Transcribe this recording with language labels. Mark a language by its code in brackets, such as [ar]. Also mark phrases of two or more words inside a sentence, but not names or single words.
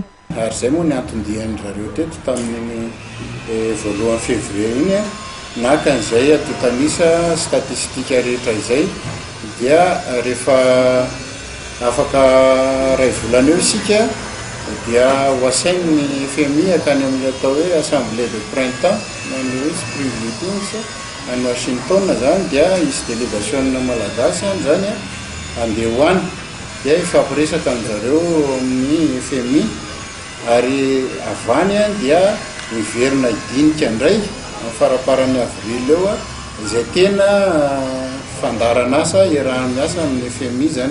[mg] Ary izay moa ny antondihan'ny zareo teto tamin'ny voalohan'ny février iny naka an'izay atotanisa statistika rehetra izay dia rehefa afaka ray volana eo isika dia hoasain'ny FMI akany amin'ny atao hoe [fr] assemblée de printemps [mg] na ny hoe [en] spring meetings [mg] any Washington zany dia isy délégation malagasy zany andeha hoany dia ifampiresaka amin'izareo amin'ny FMI ary avany dia miverina idinika indray amin'ny faraparan'ny avril eo izay tena fandarana asa iaraha-miasa amin'ny FMI zany.